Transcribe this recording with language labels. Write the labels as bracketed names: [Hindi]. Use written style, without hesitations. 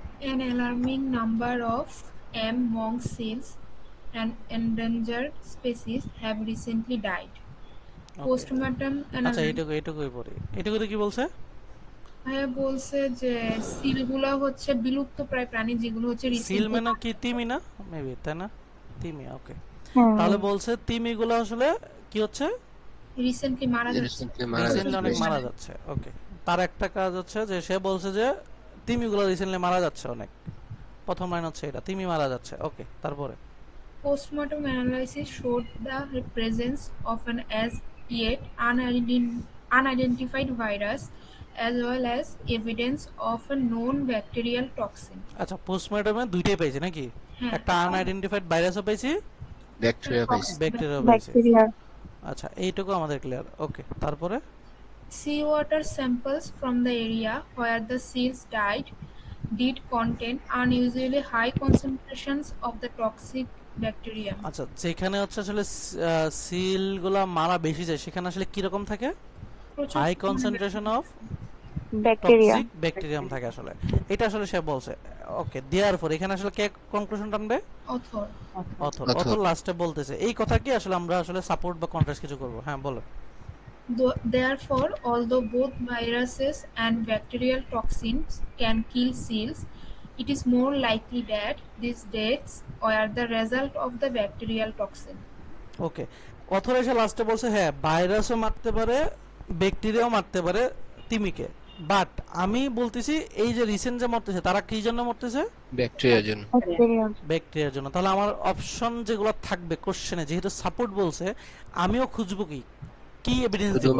[English] An alarming number of monk seals and endangered species have recently died. Postmortem [Bangla] আচ্ছা, [English] analysis [Bangla] এইটুকুই পড়ি। এইটুকুতে কি বলছে? বলছে যে সিলগুলো হচ্ছে বিলুপ্ত প্রায় প্রাণী, যেগুলো হচ্ছে সিল [English] recently [Bangla] মানে কি তিমি না মেবি, তাই না? তিমি, ওকে। হ্যাঁ তাহলে বলছে তিমিগুলো আসলে কি হচ্ছে, রিসেন্টলি মারা যাচ্ছে। রিসেন্টলি মারা রিসেন্টলি অনেক যাচ্ছে। মারা যাচ্ছে। ওকে, তার একটা কাজ হচ্ছে যে সে বলছে যে তিমিগুলো রিসেন্টলি মারা যাচ্ছে অনেক। প্রথম লাইন হচ্ছে এটা, তিমি মারা যাচ্ছে। ওকে, তারপরে [English] Postmortem analysis showed the presence of an as yet unidentified virus as well as evidence of a known bacterial toxin. [Bangla] আচ্ছা, পোস্টমর্টমে দুইটাই পেয়েছি নাকি? হ্যাঁ। একটা আনআইডেন্টিফাইড ভাইরাসও পেয়েছি, ব্যাকটেরিয়া পাইছি। ব্যাকটেরিয়াও পেয়েছি। ব্যাকটেরিয়া আচ্ছা, এইটুকু আমাদের ক্লিয়ার। ওকে, তারপরে Seawater samples from the area where the seals died did contain unusually high concentrations of the toxic bacterium. আচ্ছা, যেখানে হচ্ছে আসলে সিলগুলা মারা বেশি যায় সেখানে আসলে কি রকম থাকে? প্রচুর high concentration of bacteria toxic bacterium থাকে আসলে, এটা আসলে সে বলছে। ওকে, দেয়ার পর এখানে আসলে কে কনক্লুশন টানবে? [English] author. [Bangla] অথর। অথর লাস্টে বলতেছে এই কথা কি আসলে আমরা আসলে সাপোর্ট বা কন্ট্রাস্ট কিছু করব। হ্যাঁ, বলো। [English] Therefore, although both viruses and bacterial toxins can kill seals, it is more likely that these deaths were the result of the bacterial toxin. [Bangla] Okay, author এসে লাস্টে বলছে হ্যাঁ ভাইরাসও মারতে পারে, ব্যাকটেরিয়াও মারতে পারে তিমিকে, বাট আমি বলতেছি এই যে রিসেন্ট যে মরতেছে তারা কি জন্য মরতেছে? ব্যাকটেরিয়ার জন্য। ব্যাকটেরিয়া ব্যাকটেরিয়ার জন্য। তাহলে আমার অপশন যেগুলো থাকবে কোশ্চেনে, যেহেতু সাপোর্ট বলছে, আমিও খুঁজবো কি কি এভিডেন্স দিব?